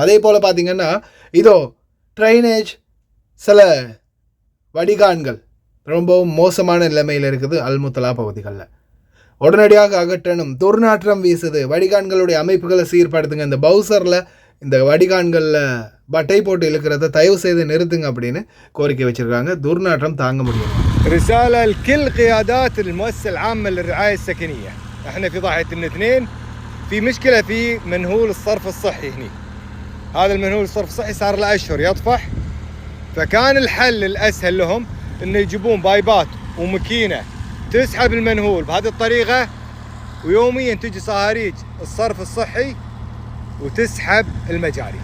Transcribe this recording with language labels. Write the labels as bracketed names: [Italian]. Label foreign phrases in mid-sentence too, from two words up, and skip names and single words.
[Tamil] அதே போல் பார்த்திங்கன்னா இதோ ட்ரைனேஜ், சில வடிகான்கள் ரொம்பவும் மோசமான நிலைமையில் இருக்குது அல்முத்தலா பகுதிகளில். உடனடியாக அகற்றணும், துர்நாற்றம் வீசுது, வடிகான்களுடைய அமைப்புகளை சீர்படுத்துங்க, இந்த பவுசரில் இந்த வடிகான்களில் பட்டை போட்டு இழுக்கிறத தயவு செய்து நிறுத்துங்க அப்படின்னு கோரிக்கை வச்சுருக்காங்க. துர்நாற்றம் தாங்க முடியும். [Arabic] رسالة لكل قيادات المؤسسة العامة للرعاية السكنية، احنا في ضاحية الاثنين في مشكلة في منهول الصرف الصحي هني. هذا المنهول الصرف الصحي صار له أشهر يطفح، فكان الحل الأسهل لهم إنه يجيبون بايبات وماكينة تسحب المنهول بهذه الطريقة، ويوميا تجي صهاريج الصرف الصحي وتسحب المجاري.